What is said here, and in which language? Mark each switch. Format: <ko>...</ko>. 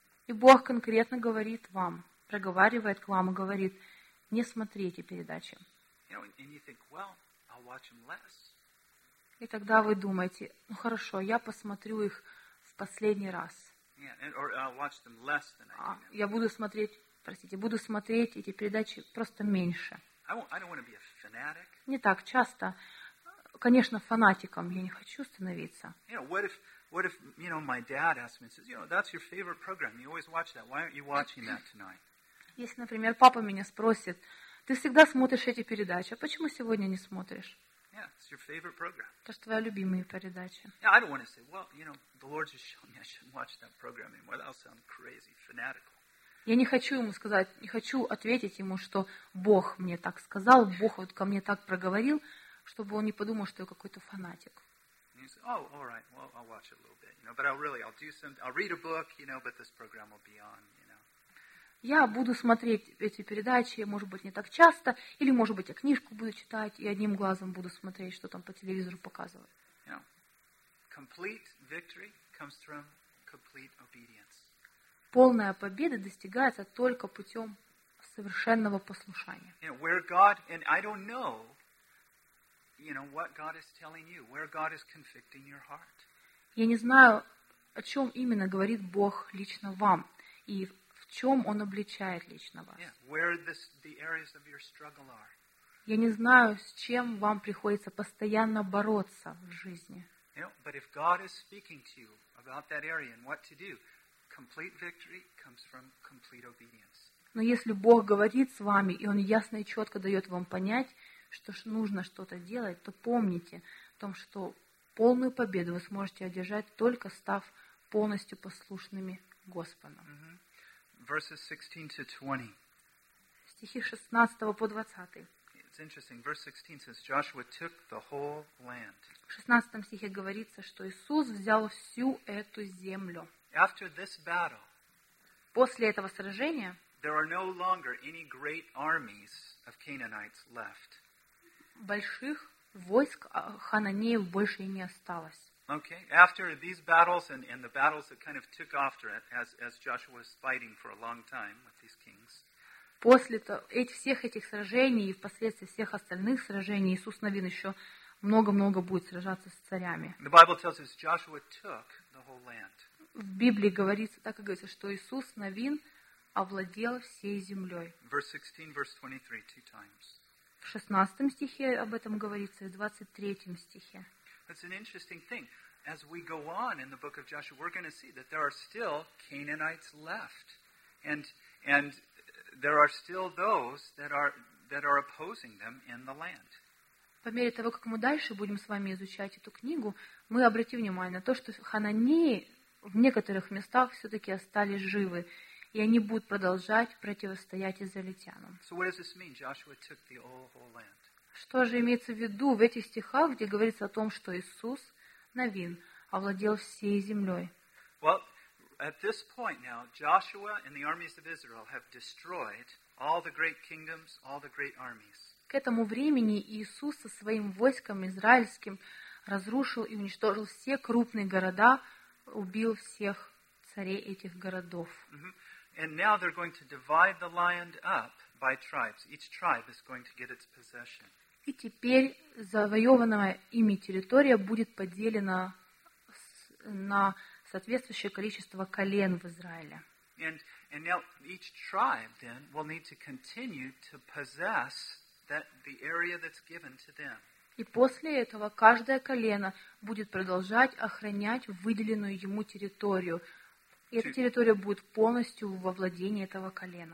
<ru>И Бог конкретно говорит вам, проговаривает к вам и говорит, не смотри эти передачи.</ru> <en>You know, and you think, well, I'll watch them less.</en> <ru>И тогда вы думаете, ну хорошо, я посмотрю их в последний раз.</ru> <en>Yeah, or I'll watch them less than I can.</en> <ru>Я буду смотреть, простите, буду смотреть эти передачи просто меньше.</ru> <en>I don't want to be a fanatic.</en> <ru>Не так часто. Конечно, фанатиком я не хочу становиться.</ru> <en>You know, what if, you know, my dad asked me, says, you know, that's your favorite program, you always watch that. Why aren't you watching that tonight?</en> <ru>Если, например, папа меня спросит, ты всегда смотришь эти передачи, а почему сегодня не смотришь?</ru> <en>Yeah, it's your favorite program.</en> <ru>Это же твоя любимая передача.</ru> <en>Yeah, I don't want to say, well, you know, the Lord just showed me I shouldn't watch that program anymore. That'll sound crazy, fanatical.</en> <ru>Я не хочу ему сказать, не хочу ответить ему, что Бог мне так сказал, Бог вот ко мне так проговорил, чтобы он не подумал, что я какой-то фанатик.</ru> <en>And you say, oh, all right, well, I'll watch a little bit, you know, but I'll do some, I'll read a book, you know, but this program will be on, you know.</en> <ru>Я буду смотреть эти передачи, может быть, не так часто, или, может быть, я книжку буду читать и одним глазом буду смотреть, что там по телевизору показывают.</ru> <en>You know, complete victory comes from complete obedience.</en> <ru>Полная победа достигается только путем совершенного послушания.</ru> <en>You know, where God, and I don't know, you know, what God is telling you, where God is convicting your heart.</en> <ru>Я не знаю, о чем именно говорит Бог лично вам, и в чем Он обличает лично вас.</ru> <en>Yeah, where the areas of your struggle are.</en> <ru>Я не знаю, с чем вам приходится постоянно бороться в жизни.</ru> <en>You know, but if God is speaking to you about that area and what to do, complete victory comes from complete obedience.</en> <ru>Но если Бог говорит с вами, и Он ясно и четко дает вам понять, что нужно что-то делать, то помните о том, что полную победу вы сможете одержать, только став полностью послушными Господу.</ru> <en>Mm-hmm. Verses 16 to 20.</en> <ru>Стихи 16 по 20.</ru> <en>It's interesting. Verse 16 says Joshua took the whole land.</en> <ru>В 16 стихе говорится, что Иисус взял всю эту землю.</ru> <en>After this battle.</en> <ru>После этого сражения.</ru> <en>There are no longer any great armies of Canaanites left.</en> <ru>Больших войск хананеев больше не осталось.</ru> <en>Okay. After these battles and the battles that kind of took after it, as Joshua was fighting for a long time with these kings.</en> <ru>После всех этих сражений и впоследствии всех остальных сражений Иисус Навин еще много-много будет сражаться с царями.</ru> <en>The Bible tells us Joshua took the whole land.</en> <ru>В Библии говорится, так и говорится, что Иисус Навин овладел всей землей.</ru> <en>Verse 16, verse 23, two times.</en> <ru>В 16 стихе об этом говорится, и в 23 стихе.</ru> <en>It's an interesting thing. As we go on in the book of Joshua, we're going to see that there are still Canaanites left. And there are still those that are opposing them in the land.</en> <ru>По мере того, как мы дальше будем с вами изучать эту книгу, мы обратим внимание на то, что Ханании в некоторых местах все-таки остались живы, и они будут продолжать противостоять израильтянам.</ru> <en>So what does this mean? Joshua took the whole land.</en> <ru>Что же имеется в виду в этих стихах, где говорится о том, что Иисус Навин овладел всей землей?</ru> <en>Well, at this point now, Joshua and the armies of Israel have destroyed all the great kingdoms, all the great armies.</en> <ru>К этому времени Иисус со своим войском израильским разрушил и уничтожил все крупные города, убил всех царей этих городов.</ru> <en>And now they're going to divide the land up by tribes. Each tribe is going to get its possession.</en> <ru>И теперь завоеванная ими территория будет поделена на соответствующее количество колен в Израиле.</ru> <en>And now each tribe then will need to continue to possess that the area that's given to them.</en> <ru>И после этого каждое колено будет продолжать охранять выделенную ему территорию. И эта территория будет полностью во владении этого колена.</ru>